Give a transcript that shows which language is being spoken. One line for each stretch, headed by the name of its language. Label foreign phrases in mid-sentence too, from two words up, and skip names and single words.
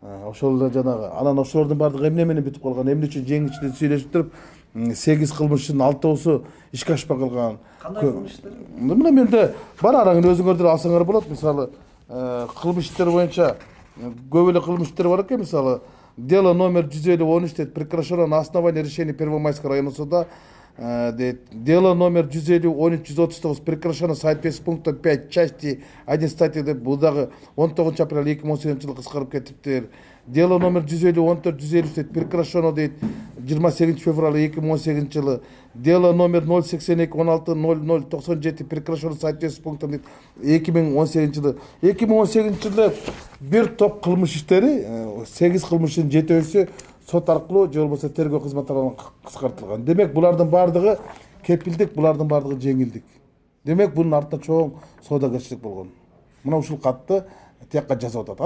Kyrgyz: ошол эле жанагы анан ошолордун баардыгы эмне менен бүтүп калган, эмне үчүн жеңичти сүйлөшүп туруп 8 кылмыштын 6оосу ишке ашпай калган. Кандай кылмыш иштер? Мына менде бар, араңын өзүңөр деле алсаңар болот. Мисалы, кылмыш иштер боюнча көп эле кылмыш иштер бар экен. Мисалы,
Russian: дело номер
Kyrgyz: 1050-13 дейт,
Russian: прекращено на основании решения Первомайского районного суда.
Kyrgyz: Дейт,
Russian: дело номер 1050-13-139 прекращено соответственно пунктом 5 части 1 статьи
Kyrgyz: деп, бул дагы 19 апрель 2018 жылы кыскарып кетиптир.
Russian: Дело номер 150-14-153 дейт, прекращено дейт 28 февраля 2018 жылы. Дело номер 082-16-00-97 прекращено соответственно пунктом дейт 2018 жылы.
Kyrgyz: 2018 жылы бир топ кылмыш иштери 8 кылмыштын 7-өсү сот аркылуу же болбосо тергөө кызматтарынан кыскартылган. Демек булардын баардыгы кепилдик, булардын баардыгы жеңилдик. Демек бунун артында чоң соодагерчилик болгон. Мына ушул катты тиякка жазып атат.